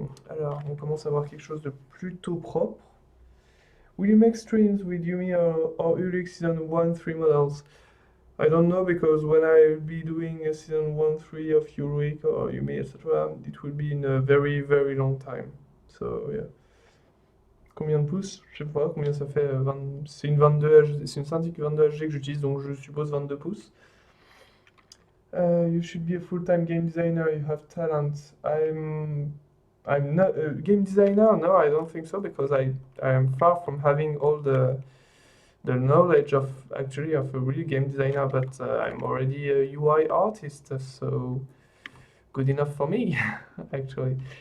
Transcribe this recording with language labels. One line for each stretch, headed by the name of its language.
French: Alors, on commence à avoir quelque chose de plutôt propre.
English: Will you make streams with Yumi or Ulrich Season 1-3 models? I don't know, because when I'll be doing a Season 1-3 of Ulrich or Yumi, etc., it will be in a very, very long time. So, yeah.
French: Combien de pouces? Je sais pas combien ça fait. C'est une 22 HD, c'est une Cintiq 22 HD que j'utilise, donc je suppose 22 pouces.
English: You should be a full-time game designer. You have talent. I'm not a game designer. No, I don't think so because I am far from having all the knowledge of actually of a real game designer. But I'm already a UI artist, so good enough for me actually.